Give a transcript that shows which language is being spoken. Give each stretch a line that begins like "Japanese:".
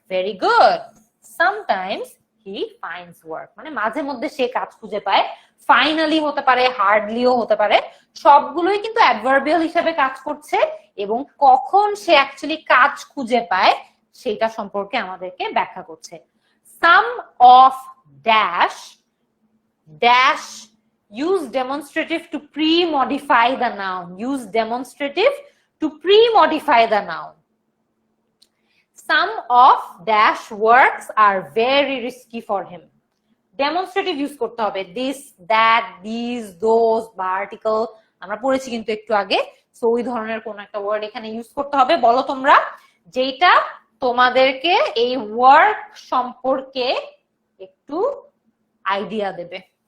English: very good, sometimes he finds work
Bangla: মানে মাঝে মধ্যে সে কাজ খুঁজে পায়। ফাইনালি হতে পারে, হার্ডলিও হতে পারে, সবগুলোই কিন্তু অ্যাডভার্বিয়াল হিসেবে কাজ করছে এবং কখন সে অ্যাকচুয়ালি কাজ খুঁজে পায় সেটা সম্পর্কে আমাদেরকে ব্যাখ্যা করছে।
English: Some of dash dash use demonstrative to pre-modify the noun. use demonstrative to pre-modify the noun. Some of dash works are very risky for him.
Bangla: demonstrative use করতে হবে, this, that, these, those বা আর্টিকেল আমরা পড়েছি কিন্তু একটু আগে। So ওই ধরনের কোন একটা ওয়ার্ড এখানে ইউজ করতে হবে। বলো তোমরা যেটা তোমাদেরকে এই ওয়ার্ক সম্পর্কে একটু আইডিয়া দেবে।